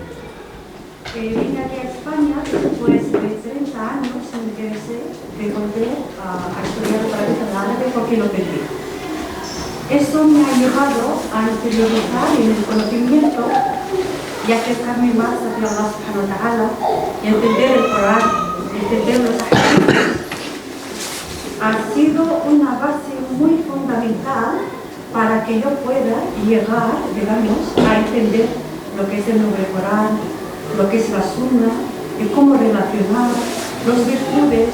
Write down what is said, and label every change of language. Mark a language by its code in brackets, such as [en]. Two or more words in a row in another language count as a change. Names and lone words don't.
[es] Vine aquí a España después de 30 años, me interesé de volver a estudiar otra vez el árabe porque lo perdí. Eso me ha llevado a interiorizar en el conocimiento y acercarme más hacia [ar] الله سبحانه وتعالى [es] y entender el Corán, entender los hadiths. Ha sido una base muy fundamental para que yo pueda llegar, digamos, a entender lo que es el nombre Corán, lo que es la sunna, y cómo relacionar las virtudes.